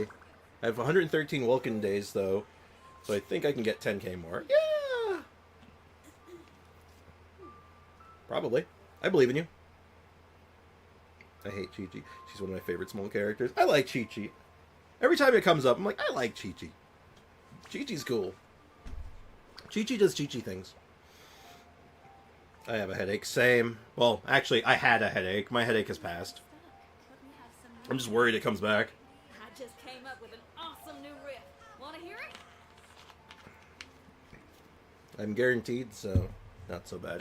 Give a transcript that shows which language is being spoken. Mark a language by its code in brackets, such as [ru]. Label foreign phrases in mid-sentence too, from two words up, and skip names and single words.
[en] I have 113 Welkin days, though, so I think I can get 10k more. Yeah! Probably. I believe in you. I hate Chi-Chi. She's one of my favorite small characters. I like Chi-Chi. Every time it comes up, I'm like, I like Chi-Chi. Chi-Chi's cool. Chi-Chi does Chi-Chi things. I have a headache. Same. Well, actually, I had a headache. My headache has passed. I'm just worried it comes back. I just came up with an awesome new riff. Want to hear it? I'm guaranteed, so not so bad.